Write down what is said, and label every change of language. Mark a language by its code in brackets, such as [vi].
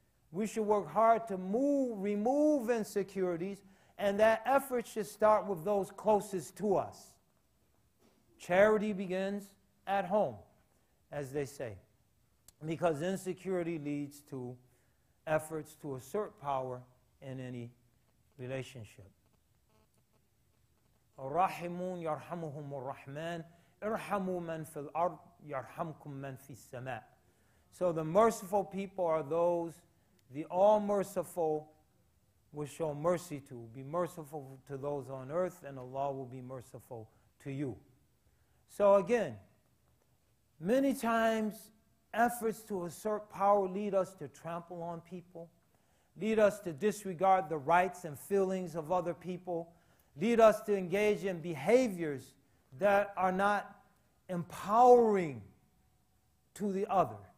[en] We should work hard to remove insecurities, and that effort should start with those closest to us. Charity begins at home, as they say, because insecurity leads to efforts to assert power in any relationship. [ar] الراحمون يرحمهم الرحمن ارحموا من في الأرض يرحمكم من في السماء. [en] So the merciful people are those the all-merciful will show mercy to. Be merciful to those on earth, and Allah will be merciful to you. So again, many times efforts to assert power lead us to trample on people, lead us to disregard the rights and feelings of other people, lead us to engage in behaviors that are not empowering to the other.